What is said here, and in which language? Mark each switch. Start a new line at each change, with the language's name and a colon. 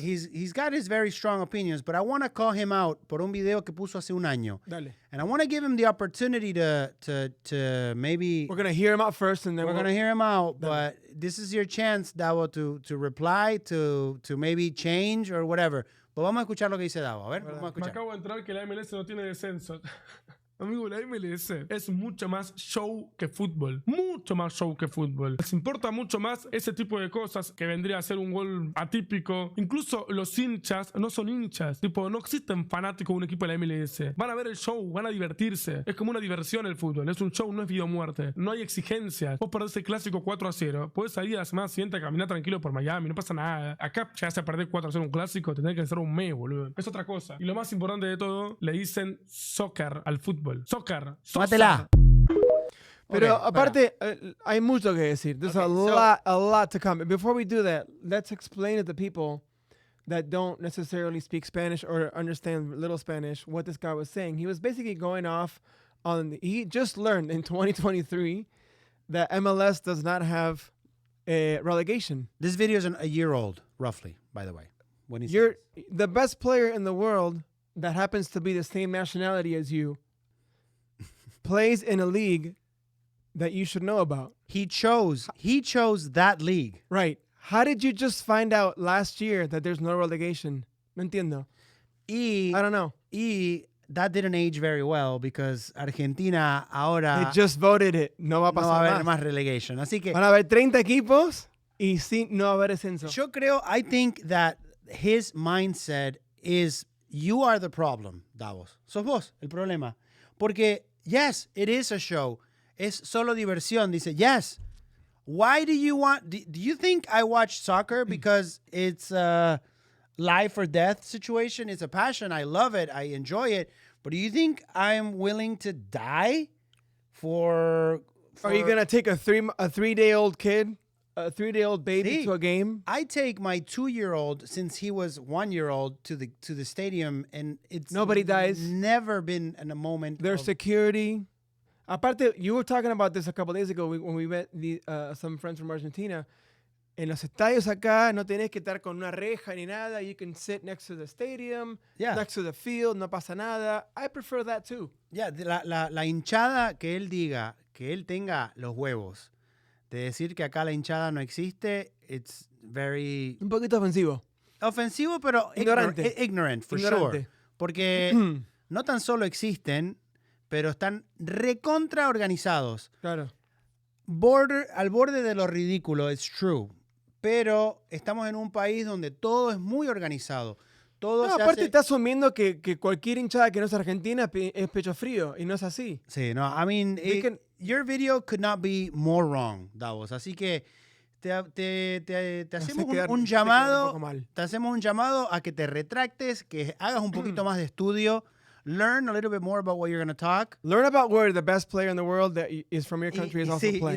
English: He's got his very strong opinions, but I want to call him out
Spanish: por un video que puso hace un año. Dale.
English: And I want to give him the opportunity to maybe... We're going to hear him out first, and then we're going to hear him out, but this is your chance, Davo, to reply, to maybe change or whatever.
Spanish: Pero vamos a escuchar lo que dice Davo. A ver, vamos a escuchar. Me acabo de enterar que la MLS no tiene descenso. Amigo, la MLS es mucho más show que fútbol. Mucho más show que fútbol. Les importa mucho más ese tipo de cosas que vendría a ser un gol atípico. Incluso los hinchas no son hinchas. Tipo, no existen fanáticos de un equipo de la MLS. Van a ver el show, van a divertirse. Es como una diversión el fútbol. Es un show, no es vida o muerte. No hay exigencias. Vos perdés el clásico 4-0. Podés salir a la semana siguiente a caminar tranquilo por Miami. No pasa nada. Acá llegás a perder 4-0 un clásico. Tendrás que hacer un mes, boludo. Es otra cosa. Y lo más importante de todo, le dicen soccer al fútbol.
English: Soccer.
Spanish: Mátela. Pero aparte, hay mucho que decir.
English: There's a lot to come. Before we do that, let's explain to the people that don't necessarily speak Spanish or understand little Spanish what this guy was saying. He was basically going off on... He just learned in 2023 that MLS does not have a relegation. This video is a year old, roughly, by the way. When You're the best player in the world that happens to be the same nationality as you plays in a league that you should know about. He chose that league. Right. How did you just find out last year that there's no relegation?
Spanish: No entiendo.
English: I don't know. That didn't age very well because Argentina
Spanish: ahora...
English: They just voted it.
Spanish: No va a pasar no va a haber más relegation. Así que... Van a haber 30 equipos y sí, no va a haber ascenso.
English: I think that his mindset is you are the problem, Davos.
Spanish: Sos vos el problema. Porque...
English: Yes, it is a show.
Spanish: Es solo diversión. Dice,
English: yes. Why do you want... Do you think I watch soccer because it's a life or death situation? It's a passion. I love it. I enjoy it. But do you think I'm willing to die for... Are you going to take a 3-day-old kid, a 3-day-old baby to a game? I take my 2-year-old since he was 1-year-old to the stadium, and it's nobody dies. Never been in a moment. There's security.
Spanish: Aparte,
English: you were talking about this a couple days ago when we met some friends from Argentina.
Spanish: En los estadios acá no tenés que estar con una reja ni nada.
English: You can sit next to the stadium, next to the field,
Spanish: no pasa nada.
English: I prefer that too.
Spanish: Yeah, la hinchada que él diga, que él tenga los huevos de decir que acá la hinchada no existe,
English: it's very...
Spanish: Un poquito ofensivo. Ofensivo, pero
English: ignorant, for sure.
Spanish: Porque no tan solo existen, pero están recontra organizados. Claro. Al borde de lo ridículo,
English: it's true.
Spanish: Pero estamos en un país donde todo es muy organizado. Aparte está asumiendo que cualquier hinchada que no es argentina es pecho frío, y no es así. Sí, no,
English: I mean, your video could not be more wrong, Davos.
Spanish: Así que te hacemos un llamado. Te hacemos un llamado a que te retractes, que hagas un poquito más de estudio.
English: learn a little bit more about what you're going to talk. Learn about where the best player in the world that is from your country is also playing.